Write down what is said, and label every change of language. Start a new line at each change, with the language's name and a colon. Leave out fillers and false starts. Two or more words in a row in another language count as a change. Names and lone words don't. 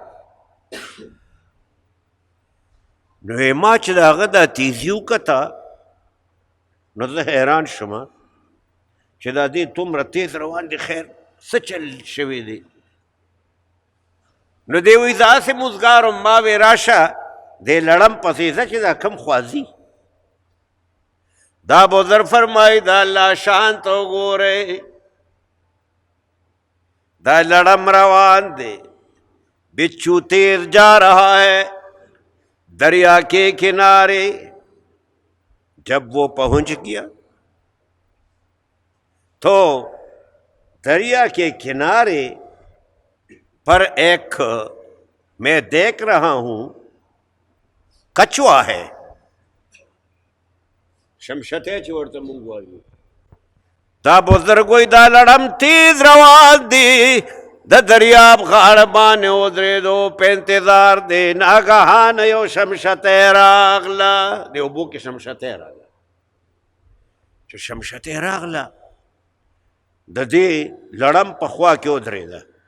Pashto: نو ما چې د هغه دا تیزي وکته نو زه حیران شوم چې دا دې دومره تیز روان دی خیر څه چل شوی دی نو دی وی داسې موزګار وم ما وی راشه دې لړم پسې ځه چې دا کم خوازي دا بزرگ فرمائی دا اللہ شان تو گورے دا لڑم روان دے
Urdu: بچھو تیز جا رہا ہے دریا کے کنارے جب وہ پہنچ گیا تو دریا کے کنارے پر ایک میں دیکھ رہا ہوں کچوا ہے شمشته
Pashto: چې ورته مونږ وایو دا بزرګ وی دا لړم تیز روان دی د دریاب غاړه باندې ودرېدو په انتظار دی ناګهانه یو شمشته راغله د اوبو کې شمشته راغله چې شمشته راغله د دې لړم په خوا کې ودرېده